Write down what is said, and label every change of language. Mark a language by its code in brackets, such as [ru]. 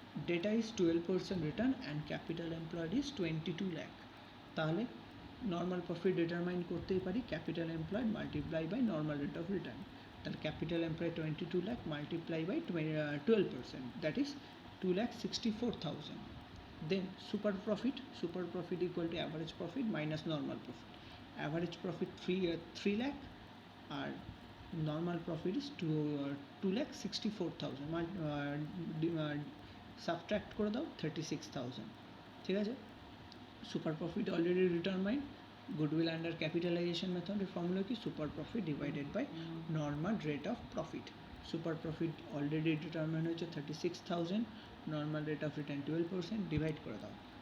[en] Data is 12% return and capital employed is 22 lakh. [bn] তাহলে normal profit determine করতেই পারি capital employed multiply by normal rate of return. [en] তাহলে capital employed 22 lakh multiply by 12%, that is 2,64,000. Then super profit equal to average profit minus normal profit. Average profit 3 lakh, আর normal profit is 2,64,000, [bn] subtract করে দাও [en] 36,000। [bn] ঠিক আছে, super profit already determined, goodwill under capitalisation মেথডের formula কি? Super profit divided by normal rate of profit. Super profit already determine হয়েছে 36,000, normal rate of return 12%, divide করে দাও।